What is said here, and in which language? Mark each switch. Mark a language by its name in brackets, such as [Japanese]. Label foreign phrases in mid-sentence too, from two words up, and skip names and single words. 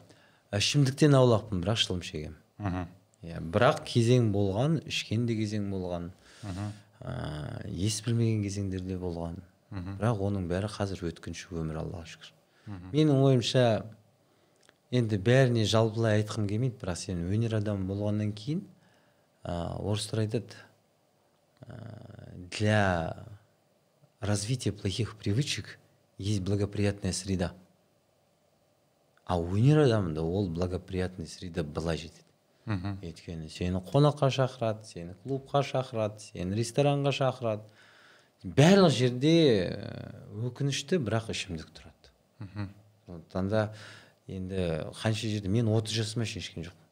[Kazakh] Ішімдіктен аулақпын, бірақ шылым шегемін. Бірақ кезең болған, ішкен де кезең болған, ес білмеген кезеңдерде болған. Бірақ оның бәрі қазір өткінші өмір, Аллаға шүкір. Менің ойымша, енді бәріне жалпылай айтқым келмейді, бірақ сен өнер адамы болғаннан кейін, орыстар айтады, [Russian] для развития плохих привычек есть благоприятная среда. [Kazakh] А өнер адамында ол [Russian] благоприятная среда [Kazakh] былай жетеді. Өйткені сені қонаққа шақырады, сені клубқа шақырады, сені ресторанға шақырады. Барлық жерде өкінішті, бірақ ішімдік тұрады. Сондықтан да енді қанша жерде мен 30 жасыма шейін ішкен жоқпын.